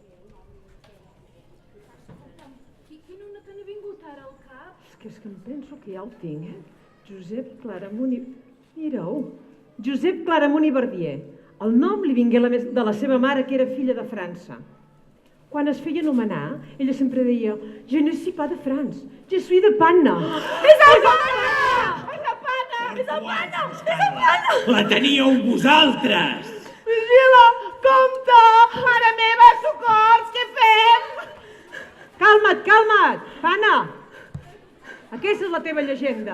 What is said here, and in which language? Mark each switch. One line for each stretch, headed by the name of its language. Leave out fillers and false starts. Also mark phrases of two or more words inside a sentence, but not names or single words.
Catalan: Quin no te n'ha vingut ara al cap? És que em penso que ja ho tinc, Josep Claramunt i... Mireu, Josep Claramunt i Verdier. El nom li vingué de la seva mare, que era filla de França. Quan es feia anomenar, ella sempre deia
French: «Je ne suis pas de France, je suis de Panna».
Catalan: És el Panna! És el Panna! És el Panna! És el Panna! La teníeu vosaltres! Vigila, compte! Mare meva, socors, què fem? Calma't, Panna! Aquesta és la teva llegenda.